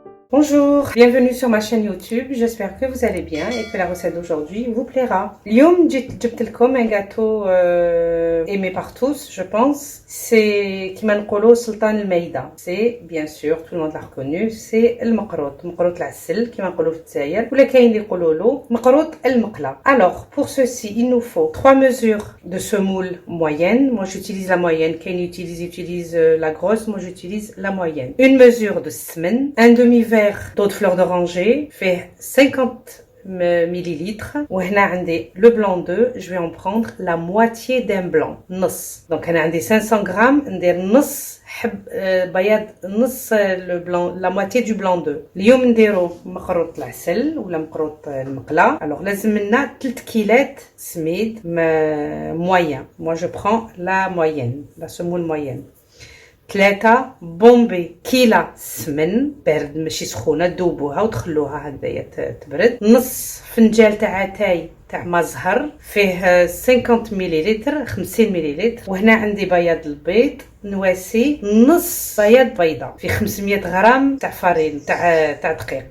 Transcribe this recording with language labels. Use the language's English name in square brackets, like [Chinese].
[French] Bonjour, bienvenue sur ma chaîne YouTube. J'espère que vous allez bien et que la recette d'aujourd'hui vous plaira. [Arabic] اليوم جبت لكم [French] un gâteau aimé par tous, je pense. [Arabic] C'est كيما نقولوا سلطان المايدة. [French] C'est bien sûr, tout le monde l'a reconnu, c'est المقروط. [Arabic] مقروط العسل كيما نقولوا في الجزائر ولا كاين اللي يقولوا له مقروط المقلة. [French] Alors, pour ceci, il nous faut 3 mesures de semoule moyenne. Moi, j'utilise la moyenne. Kane utilise la grosse. Moi, j'utilise la moyenne. Une mesure de semen, un demi-verre d'eau de fleur d'oranger, fait 50 millilitres. [Arabic] وهنا عندي [French] le blanc d'œuf, je vais en prendre la moitié d'un blanc, نص. Donc [Arabic] أنا عندي [French] 500 grammes, [Arabic] ندير نص حب بياض نص [French] le blanc, la moitié du blanc d'œuf. [Arabic] اليوم نديرو مقروط العسل ولا مقروط المقلة. Alors لازم لنا 3 كيلات سميد moyen. [French] Moi je prends la moyenne, la semoule moyenne. [Arabic] 3 بومبي كيلة سمن بارد ماشي سخونة تذوبوها وتخلوها هكذايا تبرد. نص فنجال تاع اتاي تاع ما زهر فيه 50 مليلتر 50 مليلتر. وهنا عندي بياض البيض نواسي نص بياض بيضة في 500 غرام تاع فارين تاع دقيق.